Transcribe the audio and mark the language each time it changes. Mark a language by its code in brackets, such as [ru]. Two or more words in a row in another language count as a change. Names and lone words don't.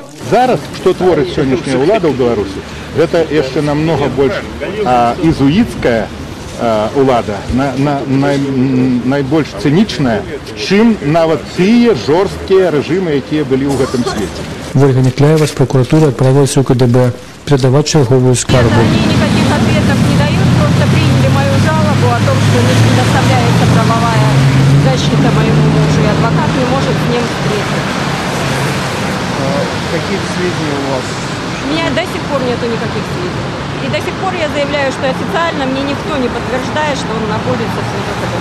[be] Зараз, што творыць сённяшняя ўлада ў Беларусі, гэта яшчэ намнога больш ізуіцкая ўлада, найбольш цынічная, чым нават тыя жорсткія рэжымы, якія былі ў гэтым свеце. Вольга Някляева з прокуратуры адправілася ў КДБ передаваць чарговую скаргу. [ru] Они никаких ответов не дают, просто приняли мою жалобу о том, что не предоставляется правовая защита моему мужу, и адвокат не может с ним встретиться. Какие сведения у вас? У меня до сих пор нету никаких сведений. И до сих пор я заявляю, что официально мне никто не подтверждает, что он находится в СИЗО КДБ.